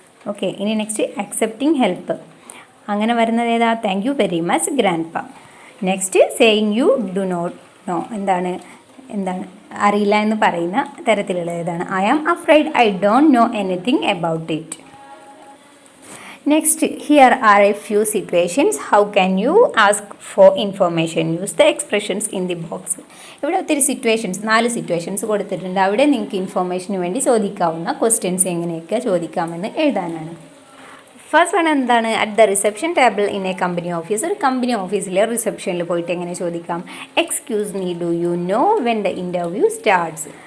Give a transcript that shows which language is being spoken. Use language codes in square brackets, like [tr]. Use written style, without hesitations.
[ml] Okay, ഇനി [en] next accepting help, [ml] അങ്ങനെ വരുന്നത് ഏതാ? [en] Thank you very much grandpa. Next saying you do not know, [ml] എന്താണ് അറിയില്ല എന്ന് പറയുന്ന തരത്തിലുള്ള ഏതാണ്? [en] I am afraid I don't know anything about it. Next, here are a few situations. How can you ask for information? Use the expressions in the box. [ml] ഇവിടെ ഒത്തിരി situations 4 situations കൊടുത്തിട്ടുണ്ട്. അവിടെ നിങ്ങൾക്ക് ഇൻഫോർമേഷന് വേണ്ടി ചോദിക്കാവുന്ന ക്വസ്റ്റ്യൻസ് എങ്ങനെയൊക്കെ ചോദിക്കാമെന്ന് എഴുതാനാണ്. First one എന്താണ്? [en] At the reception table in a company office. [ml] ഒരു കമ്പനി ഓഫീസിലെ റിസപ്ഷനിൽ പോയിട്ട് എങ്ങനെ ചോദിക്കാം? [en] Excuse me, do you know when the interview starts.